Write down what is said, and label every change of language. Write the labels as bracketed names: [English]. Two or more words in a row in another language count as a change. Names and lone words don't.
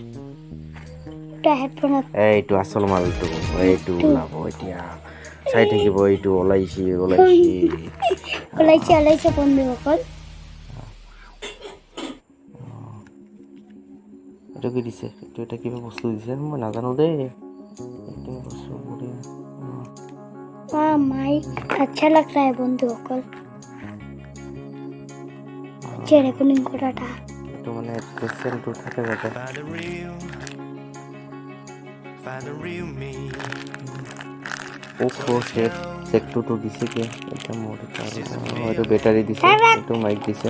[Assamese] এইটো আচল মালটো, এইটো ওলাব এতিয়া, চাই থাকিব। এইটো ওলাইছে বন্ধুসকল। এইটো কি দিছে? এইটো এটা কিবা বস্তু দিছে, মই নাজানো দেই। [Hindi] माइक अच्छा लग रहा है [Assamese] বন্ধুসকল। রেকর্ডিং করাটা একটু মানে পেশেন্ট থাকে যাতে। ও সেট তো দিছে কি? এটা মোটর হয়তো ব্যাটারি দিছে, একটু মাইক দিছে।